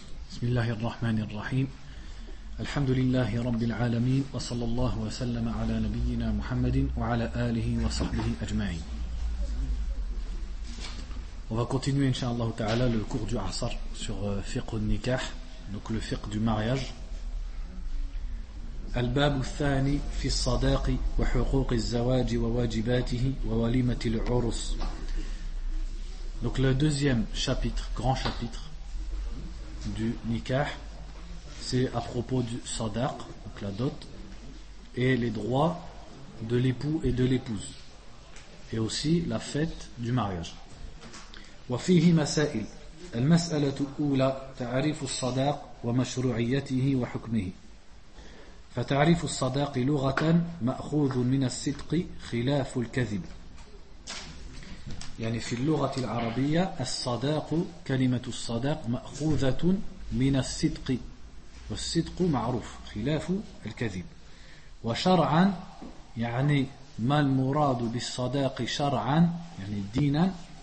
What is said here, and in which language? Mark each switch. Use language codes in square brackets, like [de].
[ar] بسم الله الرحمن الرحيم الحمد لله رب العالمين وصلى الله وسلم على نبينا محمد وعلى آله وصحبه أجمعين. [fr] On va continuer inshallah ta'ala le cours du Asr sur fiqh al-nikah, donc le fiqh du mariage. [ar] الباب الثاني في الصداق وحقوق الزواج وواجباته ووليمة العرس. [fr] Donc le deuxième chapitre, grand chapitre du nikah, c'est à propos du sadaq, donc la dot, et les droits de l'époux et de l'épouse, et aussi la fête du mariage. [ar] وفيه مسائل. المسألة الأولى تعريف الصداق ومشروعيته وحكمه. فتعريف الصداق لغة مأخوذ من الصدق خلاف الكذب. يعني في اللغة العربية الصداق كلمة الصداق مأخوذة من الصدق والصدق معروف خلاف الكذب وشرعا يعني ما المراد بالصداق شرعا يعني دينا